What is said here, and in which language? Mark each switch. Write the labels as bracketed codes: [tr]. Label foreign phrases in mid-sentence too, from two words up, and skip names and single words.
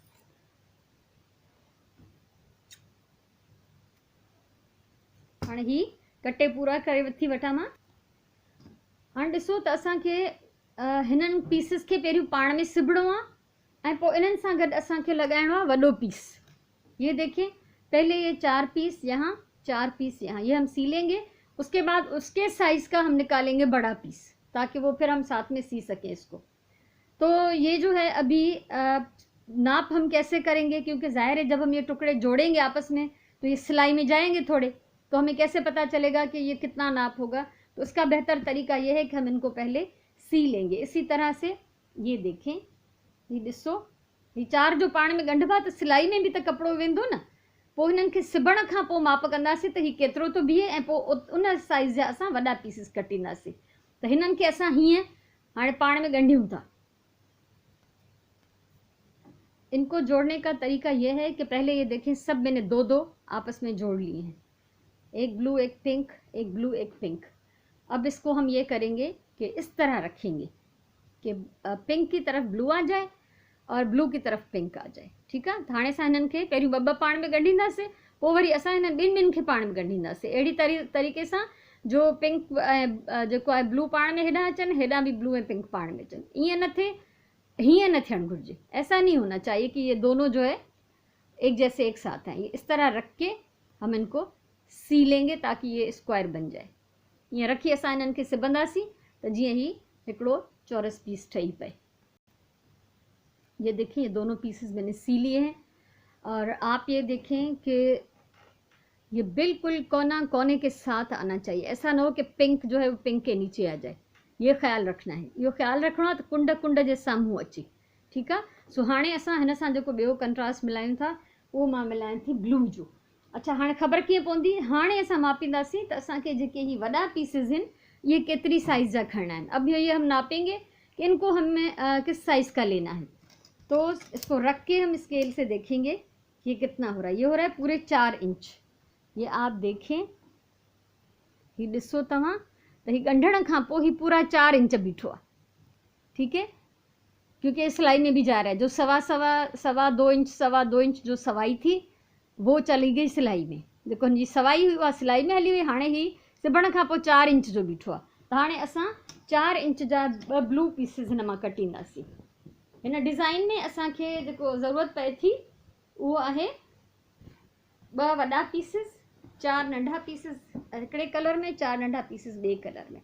[sd] हाणे ही कटे पूरा करे वठी वठां मां। हाणे ॾिसो त असांखे हिननि पीसिस खे पहिरियों पाण में सिबड़ो आहे, ऐं पोइ इन्हनि सां गॾु असांखे लॻाइणो आहे वॾो पीस। [hi] ये देखिए, पहले ये 4 पीस यहाँ, 4 पीस यहाँ, ये हम सी लेंगे। उसके बाद उसके साइज़ का हम निकालेंगे बड़ा पीस, ताकि वो फिर हम साथ में सी सकें इसको। तो ये जो है अभी नाप हम कैसे करेंगे, क्योंकि ज़ाहिर है जब हम ये टुकड़े जोड़ेंगे आपस में तो ये सिलाई में जाएंगे थोड़े, तो हमें कैसे पता चलेगा कि ये कितना नाप होगा। तो इसका बेहतर तरीका ये है कि हम इनको पहले सी लेंगे। इसी तरह से ये देखें, [sd] ये ॾिसो, ये 4 जो पाण में ॻंढबा, तो सिलाई में भी तो कपिड़ो वेंदो न, पोइ हिननि खे सिबण खां पोइ माप कंदासीं त हीउ केतिरो थो बीहे ऐं पोइ उन साइज़ जा असां वॾा पीसिस कटींदासीं। त हिननि खे असां हीअं हाणे पाण में ॻंढियूं था। [hi] इनको जोड़ने का तरीका यह है कि पहले ये देखें, सब मैंने दो दो आपस में जोड़ लिए हैं, एक ब्लू एक पिंक, एक ब्लू एक पिंक। अब इसको हम ये करेंगे कि इस तरह रखेंगे कि पिंक की तरफ ब्लू आ जाए और ब्लू की तरफ पिंक आ जाए। ठीक है। [sd] तो हाणे असां हिननि खे पहिरियों ॿ पाण में ॻंढींदासीं, पोइ वरी असां हिननि ॿिनि खे पाण में ॻंढींदासीं। अहिड़ी तरीक़े सां जो पिंक जेको आहे ब्लू पाण में हेॾां अचनि, हेॾां भी ब्लू ऐं पिंक पाण में अचनि। ईअं न थिए, हीअं न थियणु घुरिजे, [hi] ऐसा नहीं होना चाहिए कि ये दोनों जो है एक जैसे एक साथ हैं। इस तरह रख के हम इनको सी लेंगे ताकि ये स्क्वायर बन जाए। [sd] ईअं रखी असां हिननि खे सिबंदासीं त जीअं ही हिकिड़ो चौरस पीस ठही पए। [hi] ये देखिए, ये दोनों पीसेस मैंने सी लिए हैं और आप ये देखें कि ये बिल्कुल कोना कोने के साथ आना चाहिए। ऐसा ना हो कि पिंक जो है वो पिंक के नीचे आ जाए, ये ख्याल रखना है। [sd] यो ख्याल रखणो आहे त कुंड कुंड जे साम्हूं अचे। ठीकु आहे। सो हाणे असां हिन सां जेको ॿियो कंट्रास्ट मिलायूं था उहो मां मिलायां थी ब्लू जो। अच्छा, हाणे ख़बर कीअं पवंदी? हाणे असां मापींदासीं त असांखे जेके ही वॾा पीसेस आहिनि ये केतिरी साइज़ जा खणना है। [hi] अब ये हम नापेंगे कि इनको हमें किस साइज़ का लेना है। तो इसको रख के हम स्केल से देखेंगे ये कितना हो रहा है। ये हो रहा है पूरे 4 इंच। ये आप देखें, [sd] ये ॾिसो तव्हां त ही ॻंढण खां पोइ ही पूरा 4 इंच बीठो आहे। [hi] ठीक है, क्योंकि सिलाई में भी जा रहा है। जो सवा 2 इंच, 2.25 इंच जो सवाई थी वो चली गई सिलाई में। [sd] जेको हिनजी सवाई हुई उहा सिलाई में हली हुई, हाणे ही सिबण खां पोइ 4 इंच जो बीठो आहे। त हाणे असां 4 इंच जा 2 ब्लू पीसिस हिन मां कटींदासीं। हिन डिज़ाइन में असांखे जेको ज़रूरत पए थी उहो आहे 2 वॾा पीसिस, 4 नंढा पीसिस हिकिड़े कलर में, 4 नंढा पीसिस ॿिए कलर में।